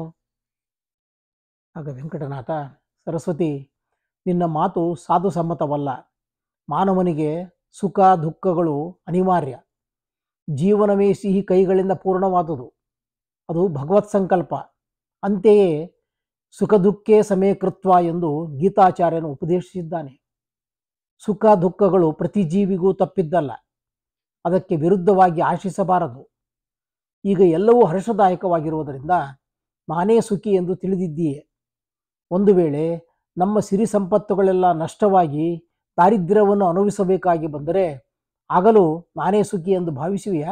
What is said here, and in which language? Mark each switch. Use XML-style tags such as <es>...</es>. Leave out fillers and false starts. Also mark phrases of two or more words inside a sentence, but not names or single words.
<kn>ಆಗ ವೆಂಕಟನಾಥ, ಸರಸ್ವತಿ, ನಿನ್ನ ಮಾತು ಸಾಧು ಸಮ್ಮತವಲ್ಲ. ಮಾನವನಿಗೆ ಸುಖ ದುಃಖಗಳು ಅನಿವಾರ್ಯ. ಜೀವನವೇ ಸಿಹಿ ಕೈಗಳಿಂದ ಪೂರ್ಣವಾದುದು, ಅದು ಭಗವತ್ ಸಂಕಲ್ಪ. ಅಂತೆಯೇ</kn> <sa>ಸುಖ ದುಃಖೇ ಸಮೇ ಕೃತ್ವ</sa> <kn>ಎಂದು ಗೀತಾಚಾರ್ಯನು ಉಪದೇಶಿಸಿದ್ದಾನೆ. ಸುಖ ದುಃಖಗಳು ಪ್ರತಿ ಜೀವಿಗೂ ತಪ್ಪಿದ್ದಲ್ಲ, ಅದಕ್ಕೆ ವಿರುದ್ಧವಾಗಿ ಆಶಿಸಬಾರದು. ಈಗ ಎಲ್ಲವೂ ಹರ್ಷದಾಯಕವಾಗಿರುವುದರಿಂದ ನಾನೇ ಸುಖಿ ಎಂದು ತಿಳಿದಿದ್ದೀಯೆ. ಒಂದು ವೇಳೆ ನಮ್ಮ ಸಿರಿ ಸಂಪತ್ತುಗಳೆಲ್ಲ ನಷ್ಟವಾಗಿ ದಾರಿದ್ರ್ಯವನ್ನು ಅನುಭವಿಸಬೇಕಾಗಿ ಬಂದರೆ ಆಗಲೂ ನಾನೇ ಸುಖಿ ಎಂದು ಭಾವಿಸುವೆಯಾ?</kn>